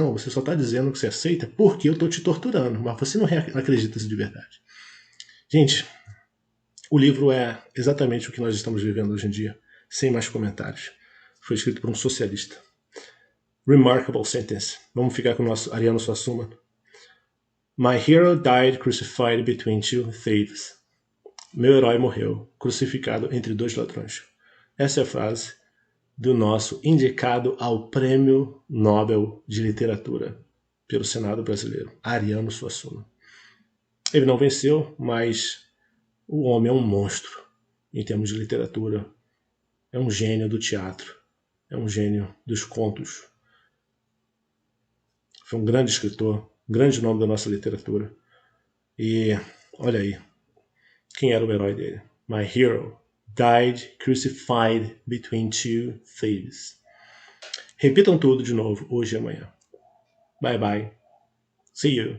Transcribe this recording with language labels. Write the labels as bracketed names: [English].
[Portuguese] Não, você só está dizendo que você aceita porque eu estou te torturando. Mas você não acredita isso de verdade. Gente, o livro é exatamente o que nós estamos vivendo hoje em dia, sem mais comentários. Foi escrito por um socialista. [English] Remarkable sentence. [Portuguese] Vamos ficar com o nosso Ariano Suassuna. [English] My hero died crucified between two thieves. [Portuguese] Meu herói morreu, crucificado entre dois ladrões. Essa é a frase do nosso indicado ao Prêmio Nobel de Literatura pelo Senado Brasileiro, Ariano Suassuna. Ele não venceu, mas o homem é um monstro em termos de literatura. É um gênio do teatro, é um gênio dos contos. Foi um grande escritor, um grande nome da nossa literatura. E olha aí, quem era o herói dele? [English] My hero died crucified between two thieves. [Portuguese] Repitam tudo de novo hoje e amanhã. [English] Bye bye. See you.